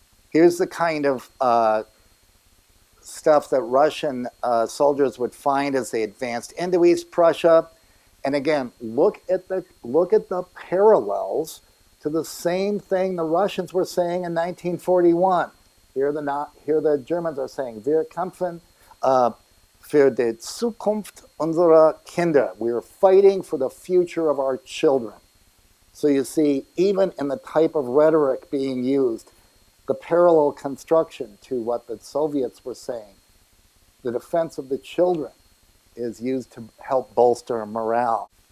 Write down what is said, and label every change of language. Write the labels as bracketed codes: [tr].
[en] Here's the kind of stuff that Russian soldiers would find as they advanced into East Prussia. And again, look at the parallels to the same thing the Russians were saying in 1941. Here the Germans are saying, [de] wir kämpfen für die Zukunft unserer Kinder. [en] We are fighting for the future of our children. So you see, even in the type of rhetoric being used, the parallel construction to what the Soviets were saying, the defense of the children, is used to help bolster morale.